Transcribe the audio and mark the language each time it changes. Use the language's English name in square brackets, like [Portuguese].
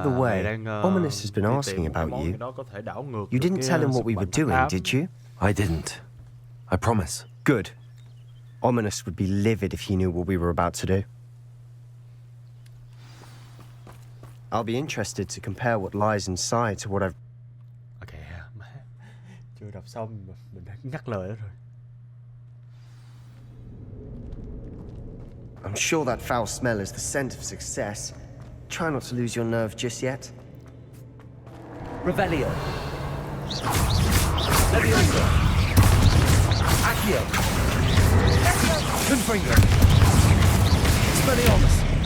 [English] the way, Ominous has been asking about you. You didn't tell him what we were doing, did you? I didn't. I promise. Good. Ominous would be livid if he knew what we were about to do. I'll be interested to compare what lies inside to what I've... [Vietnamese] Ok, má. Chưa đọc xong mình đã ngắt lời đó rồi. [English] I'm sure that foul smell is the scent of success. Try not to lose your nerve just yet. [Latin] Revelio. Leviosa. Accio. Confringo. Expelliarmus.